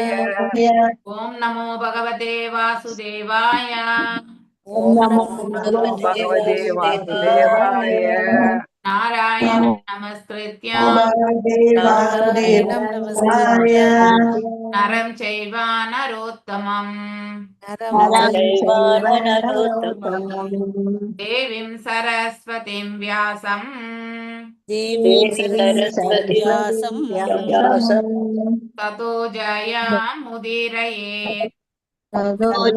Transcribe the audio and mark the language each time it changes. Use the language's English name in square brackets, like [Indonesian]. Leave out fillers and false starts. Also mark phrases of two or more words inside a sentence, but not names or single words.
[Sanskrit] ओम नमो भगवते वासुदेवाय ओम नमो भगवते वासुदेवाय नारायण नमस्कृत्य नारायणं नमस्कृत्य नरं चैव नरोत्तमं நரம் நரம் செய்வார் செய்வ நரோத்தமம் நரோத்தமம் देवीं सरस्वतीं व्यासं தேவீம் தேவி சரஸ்வதி சரஸ்வதி வியாசம் வியாசம் ततो जयम् उदीरयेत् ததோ ததோ